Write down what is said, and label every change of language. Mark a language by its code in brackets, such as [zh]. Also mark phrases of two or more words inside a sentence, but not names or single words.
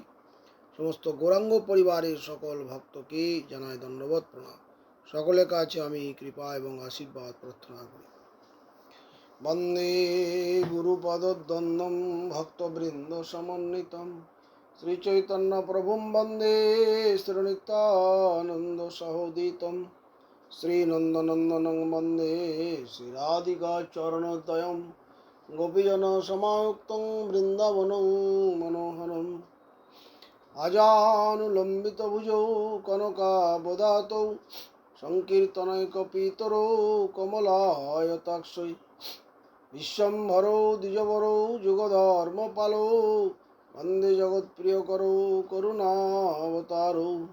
[bn] সমস্ত গৌরাঙ্গ পরিবারের সকল ভক্তকে জানাই ধন্যবাদ প্রণাম। সকলের কাছে আমি কৃপা এবং আশীর্বাদ প্রার্থনা করি। [sa] বন্দে গুরুপদদ্বন্দ্বম ভক্তবৃন্দ সমন্বিতম শ্রী চৈতন্য প্রভুম বন্দে শ্রীনিত্যানন্দ সহোদিতম শ্রীনন্দনন্দনং বন্দে শ্রীরাধিকা চরণোদয়ম গোপীজন সমায়ুক্তং বৃন্দাবনং মনোহরম আজানুলম্বিত ভুজৌ কনকাবদাতৌ সংকীর্তনৈকপিতরৌ কমলায়তাক্ষৈ বিশ্বম্ভরৌ দ্বিজবরৌ যুগধর্মপালৌ বন্দে জগৎপ্রিয়করৌ করুণাবতারৌ